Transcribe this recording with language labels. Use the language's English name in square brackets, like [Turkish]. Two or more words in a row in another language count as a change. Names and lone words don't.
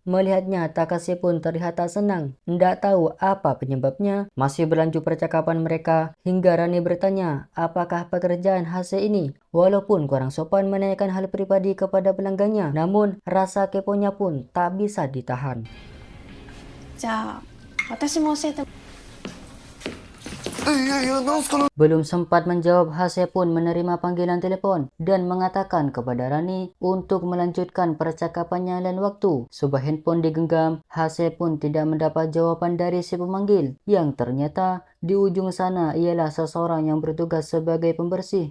[Indonesian] Melihatnya, Takashi pun terlihat tak senang. Tidak tahu apa penyebabnya. Masih berlanjut percakapan mereka, hingga Rani bertanya, apakah pekerjaan Hase ini? Walaupun kurang sopan menanyakan hal pribadi kepada pelanggannya, namun rasa keponya pun tak bisa ditahan. [Japanese] じゃあ私も教えて。なんすか [Indonesian] Belum sempat menjawab, Hase pun menerima panggilan telepon dan mengatakan kepada Rani untuk melanjutkan percakapannya lain waktu. Sebuah handphone digenggam, Hase pun tidak mendapat jawaban dari si pemanggil, yang ternyata di ujung sana ialah seseorang yang bertugas sebagai pembersih.